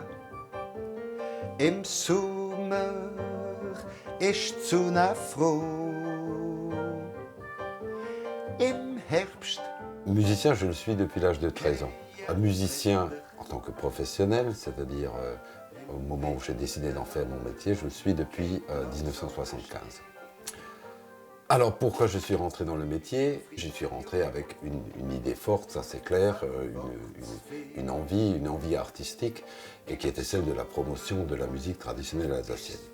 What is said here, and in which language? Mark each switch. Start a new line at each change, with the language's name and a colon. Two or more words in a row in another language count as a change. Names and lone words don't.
German: Im Sommer ist die Sonne froh. Im Herbst.
French: Musicien, je le suis depuis l'âge de 13 ans. Un musicien en tant que professionnel, c'est-à-dire au moment où j'ai décidé d'en faire mon métier, je le suis depuis 1975. Alors pourquoi je suis rentré dans le métier? J'y suis rentré avec une idée forte, ça c'est clair, une envie artistique, et qui était celle de la promotion de la musique traditionnelle alsacienne.